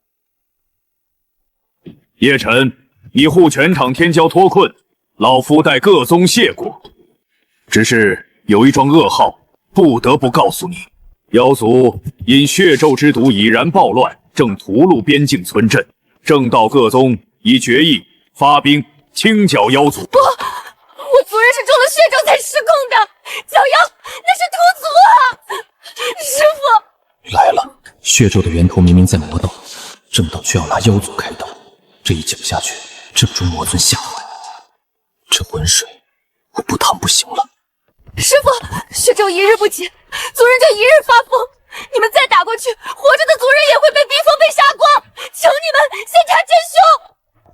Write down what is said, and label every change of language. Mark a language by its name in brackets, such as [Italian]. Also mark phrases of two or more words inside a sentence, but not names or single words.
[Chinese] 葉晨，你護全場天驕脫困，老夫代各宗謝過。只是有一樁噩耗，不得不告訴你：妖族因血咒之毒已然暴亂，正屠戮邊境村鎮。正道各宗已決議發兵清剿妖族。不，我族人是中了血咒才失控的，剿妖那是屠族啊！師父来了，血咒的源頭明明在魔道，正道却要拿妖族開刀，這一講下去，鎮住魔尊嚇壞。這渾水我不趟不行了。師父，血咒一日不解，族人就一日發瘋。你們再打過去，活着的族人也会被逼瘋，被殺光。求你們先查真凶。